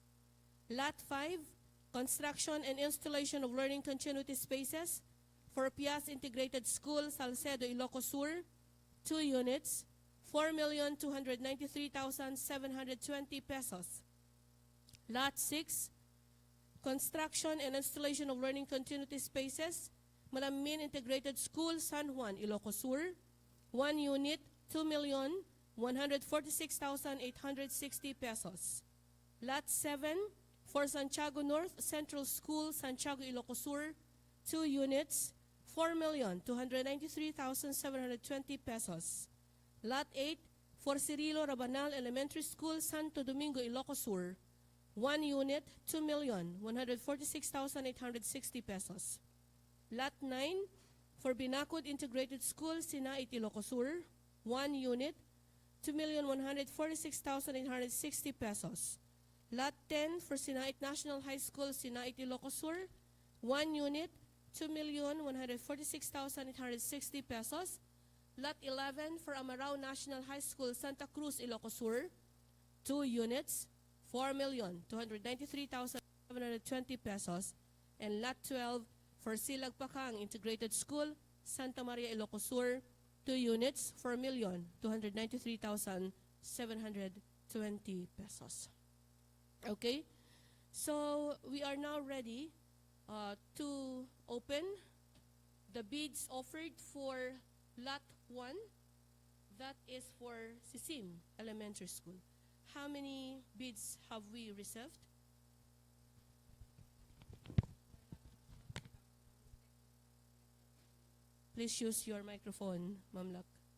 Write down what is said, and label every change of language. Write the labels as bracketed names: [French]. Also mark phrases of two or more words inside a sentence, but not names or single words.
[English] Lot 5, construction and installation of learning continuity spaces for Pias Integrated School, Salcedo, Ilocos Sur. 2 units, 4,293,720 pesos. Lot 6, construction and installation of learning continuity spaces, Malamin Integrated School, San Juan, Ilocos Sur. 1 unit, 2,146,860 pesos. Lot 7, for Santiago North Central School, Santiago, Ilocos Sur. 2 units, 4,293,720 pesos. Lot 8, for Cirilo Rabanal Elementary School, Santo Domingo, Ilocos Sur. 1 unit, 2,146,860 pesos. Lot 9, for Binacod Integrated School, Sinait, Ilocos Sur. 1 unit, 2,146,860 pesos. Lot 10, for Sinait National High School, Sinait, Ilocos Sur. 1 unit, 2,146,860 pesos. Lot 11, for Amarao National High School, Santa Cruz, Ilocos Sur. 2 units, 4,293,720 pesos. And Lot 12, for Silagpakang Integrated School, Santa Maria, Ilocos Sur. 2 units, 4,293,720 pesos. Okay, so we are now ready to open the bids offered for Lot 1. That is for Sisim Elementary School. How many bids have we received? Please use your microphone, Ma'am Lak.